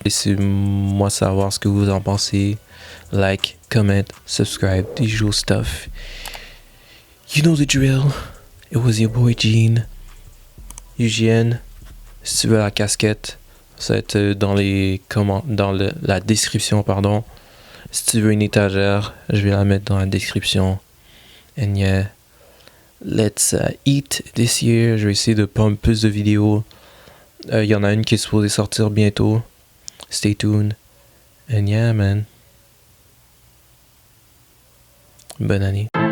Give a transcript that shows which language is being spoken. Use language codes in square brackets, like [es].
[fr] Laissez-moi savoir ce que vous en pensez. [en] Like, comment, subscribe, the usual stuff. You know the drill. It was your boy Gene. UGN. [fr] Si tu veux la casquette, ça va être dans la description, pardon. Si tu veux une étagère, je vais la mettre dans la description. [en] And yeah, let's eat this year. [fr] Je vais essayer de pump plus de vidéos. Il y en a une qui est supposée sortir bientôt. [en] Stay tuned. And yeah, man. [fr] Bonne année.